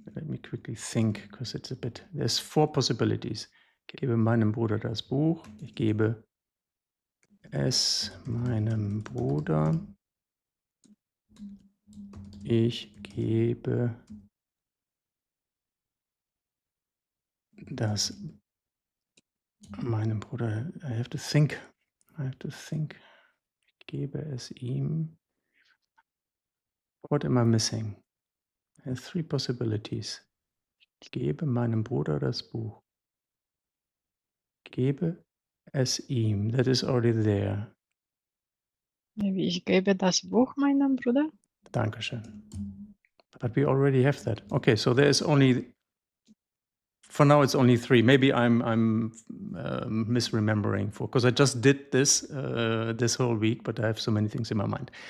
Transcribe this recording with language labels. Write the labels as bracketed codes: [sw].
[en] Let me quickly think, because it's a bit. There's four possibilities. [de] Ich gebe meinem Bruder das Buch. Ich gebe es meinem Bruder. Ich gebe das meinem Bruder. [en] I have to think. [de] Ich gebe es ihm. [en] What am I missing? I have three possibilities. [de] Ich gebe meinem Bruder das Buch. Ich gebe es ihm. [en] That is already there. Maybe [de] ich gebe das Buch meinem Bruder. Dankeschön. [en] But we already have that. Okay, so there is only For now, it's only 3. Maybe I'm misremembering because I just did this this whole week, but I have so many things in my mind.